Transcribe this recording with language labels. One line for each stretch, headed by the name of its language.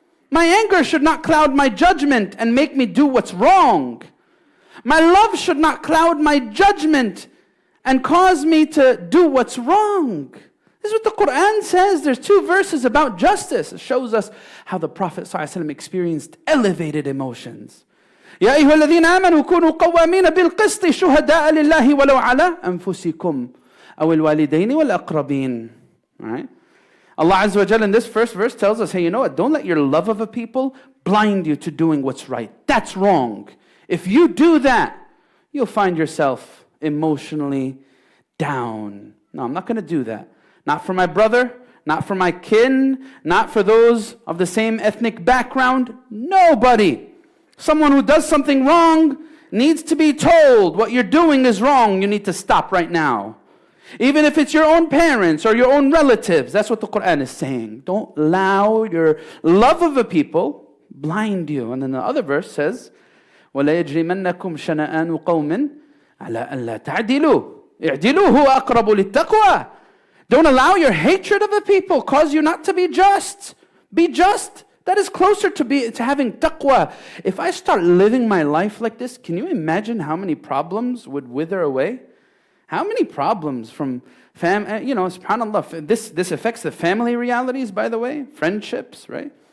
English: My anger should not cloud my judgment and make me do what's wrong. My love should not cloud my judgment and cause me to do what's wrong. This is what the Quran says. There's 2 verses about justice. It shows us how the Prophet ﷺ experienced elevated emotions.
Arabic: يا أيها الذين آمنوا كونوا قوامين بالقسط شهداء لله ولو على أنفسكم أو الوالدين والأقربين.
English: Right? Allah Azza wa Jalla in this first verse tells us, hey, you know what? Don't let your love of a people blind you to doing what's right. That's wrong. If you do that, you'll find yourself emotionally down. No, I'm not going to do that. Not for my brother, not for my kin, not for those of the same ethnic background. Nobody. Someone who does something wrong needs to be told, what you're doing is wrong, you need to stop right now. Even if it's your own parents or your own relatives, that's what the Quran is saying. Don't allow your love of a people blind you. And then the other verse says,
Arabic: وَلَا يَجْرِمَنَّكُمْ شَنَآنُ قَوْمٍ عَلَىٰ أَلَّا تَعْدِلُوا اعْدِلُوا هُوَ أَقْرَبُ لِلتَّقْوَى.
English: Don't allow your hatred of a people cause you not to be just. Be just. That is closer to having taqwa. If I start living my life like this, can you imagine how many problems would wither away? How many problems from subhanAllah, this affects the family realities, by the way, friendships, right?